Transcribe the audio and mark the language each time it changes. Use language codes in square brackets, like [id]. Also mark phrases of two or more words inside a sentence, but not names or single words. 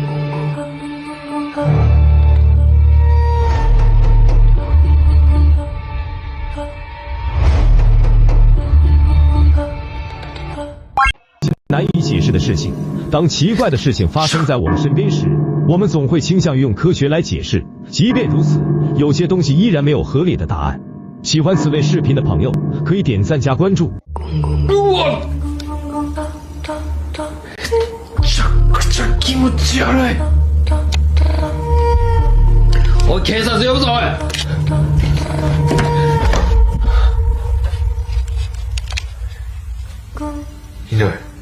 [zh] 难以解释的事情。当奇怪的事情发生在我们身边时，我们总会倾向于用科学来解释。即便如此，有些东西依然没有合理的答案。喜欢此类视频的朋友可以点赞加关注。 [ja] 気持ち悪い。おい、警察呼ぶぞ、おい。ひどい。